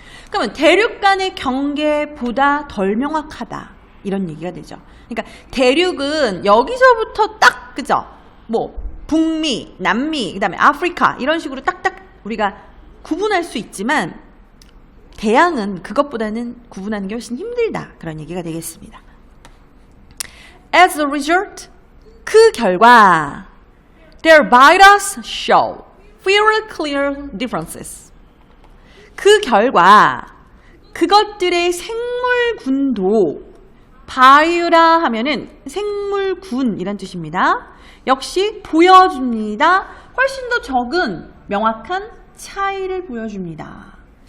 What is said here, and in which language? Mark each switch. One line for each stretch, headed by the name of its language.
Korean: 그러면 대륙 간의 경계보다 덜 명확하다 이런 얘기가 되죠. 그러니까 대륙은 여기서부터 딱 그죠? 뭐 북미, 남미, 그다음에 아프리카 이런 식으로 딱딱 우리가 구분할 수 있지만 대양은 그것보다는 구분하는 게 훨씬 힘들다. 그런 얘기가 되겠습니다.
English: As a result,
Korean: 그 결과
English: their bias show very clear differences.
Korean: 그 결과 그것들의 생물군도 바이오라 하면은 생물군이란 뜻입니다. 역시 보여줍니다. 훨씬 더 적은 명확한 차이를 보여줍니다.